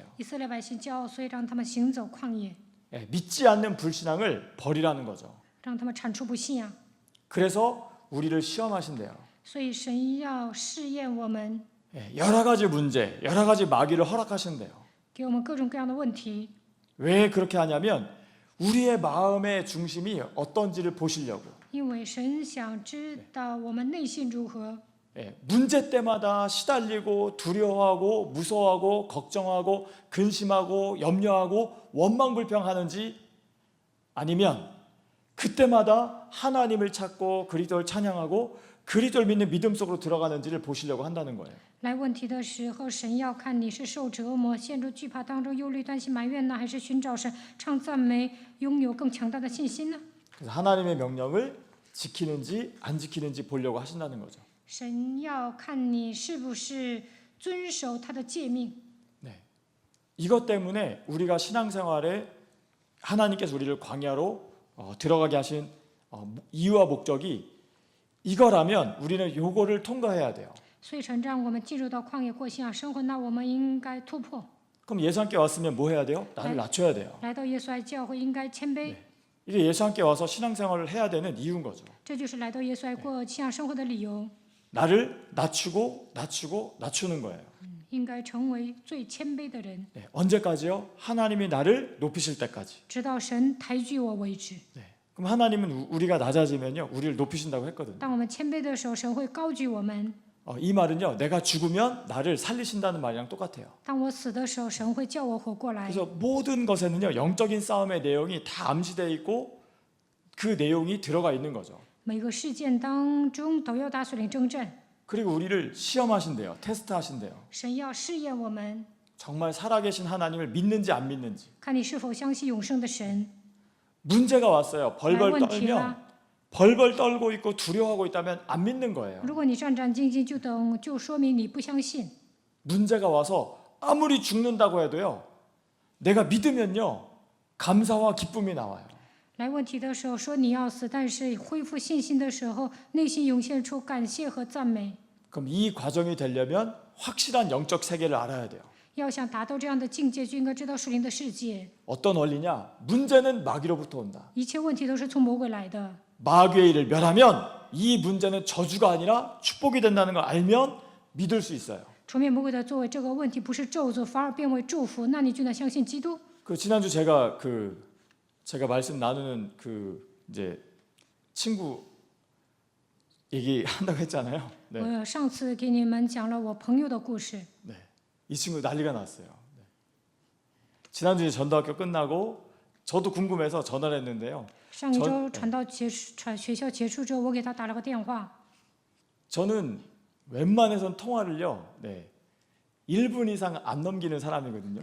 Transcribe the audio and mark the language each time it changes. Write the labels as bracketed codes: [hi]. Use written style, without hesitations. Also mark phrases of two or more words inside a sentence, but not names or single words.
[zh] 以色列百姓骄傲，所以让他们行走旷野， [ko] 예, 믿지 않는 불신앙을 버리라는 거죠. [zh] 让他们铲除不信仰。 [ko] 그래서 우리를 시험하신대요. [zh] 所以神要试验我们， [ko] 예, 여러 가지 문제, 여러 가지 마귀를 허락하신대요. [zh] 给我们各种各样的问题。 [ko] 왜 그렇게 하냐면 우리의 마음의 중심이 어떤지를 보시려고. [zh] 因为神想知道我们内心如何， [ko] 예, 문제 때마다 시달리고 두려워하고 무서워하고 걱정하고 근심하고 염려하고 원망불평하는지 아니면 그때마다 하나님을 찾고 그리스도를 찬양하고 그리스도를 믿는 믿음 속으로 들어가는지를 보시려고 한다는 거예요. [zh] 来问题的时候，神要看你是受折磨、陷入惧怕当中、忧虑、担心、埋怨呢，还是寻找神、唱赞美、拥有更强大的信心呢？ [ko] 그래서 하나님의 명령을 지키는지 안 지키는지 보려고 하신다는 거죠. [zh] 神要看你是不是遵守他的诫命。 [ko] 네. 이것 때문에 우리가 신앙생활에 하나님께서 우리를 광야로 들어가게 하신 이유와 목적이 이거라면 우리는 요거를 통과해야 돼요. [zh] 所以神让我们进入到旷野过信仰生活，那我们应该突破。 [ko] 그럼 예수 함께 왔으면 뭐 해야 돼요? 나를 낮춰야 돼요. [zh] 来到耶稣爱教会，应该谦卑， [ko] 이게 예수 함께 와서 신앙생활을 해야 되는 이유인 거죠. [zh] 这就是来到耶稣爱过信仰生活的理由。 [ko] 나를 낮추고 낮추고 낮추는 거예요. [zh] 应该成为最谦卑的人， [ko] 네. 언제까지요? 하나님이 나를 높이실 때까지. [zh] 直到神抬举我为止。 [ko] 네. 그럼 하나님은 우리가 낮아지면요, 우리를 높이신다고 했거든요. [zh] 当我们谦卑的时候，神会高举我们； [ko] 이 말은요, 내가 죽으면 나를 살리신다는 말이랑 똑같아요. [zh] 当我死的时候，神会叫我活过来。 [ko] 그래서 모든 것에는요, 영적인 싸움의 내용이 다 암시되어 있고 그 내용이 들어가 있는 거죠. [zh] 每个事件当中都要打属灵征战， [ko] 그리고 우리를 시험하신대요, 테스트하신대요. [zh] 神要试验我们， [ko] 정말 살아계신 하나님을 믿는지 안 믿는지. [zh] 看你是否相信永生的神。 [ko] 문제가 왔어요. 벌벌 [zh] 来问题 [ko] 떨면 [zh] 了， [ko] 벌벌 떨고 있고 두려워하고 있다면 안 믿는 거예요. [zh] 如果你战战兢兢，就说明你不相信。 [ko] 문제가 와서 아무리 죽는다고 해도요, 내가 믿으면요, 감사와 기쁨이 나와요. [zh] 来问题的时候说你要死，但是恢复信心的时候，内心涌现出感谢和赞美。 [ko] 그럼 이 과정이 되려면 확실한 영적 세계를 알아야 돼요. 要想达到这样的境界，就应该知道属灵的世界。 어떤 원리냐? 문제는 마귀로부터 온다. [zh] 一切问题都是从魔鬼来的。 [ko] 마귀의 일을 멸하면 이 문제는 저주가 아니라 축복이 된다는 걸 알면 믿을 수 있어요. [zh] 除灭魔鬼的作为，这个问题不是咒诅，反而变为祝福，那你就能相信基督。 [ko] 그 지난주 제가 말씀 나누는 이제 친구 얘기한다고 했잖아요. 네. [zh] 我上次给你们讲了我朋友的故事， [ko] 네. 이 친구 난리가 났어요. 네. 지난주에 전도학교 끝나고 저도 궁금해서 전화를 했는데요. [zh] 上一周学校结束之后，我给他打了个电话。 [ko] 저는 웬만해선 통화를요, 1분 이상 안 넘기는 사람이거든요.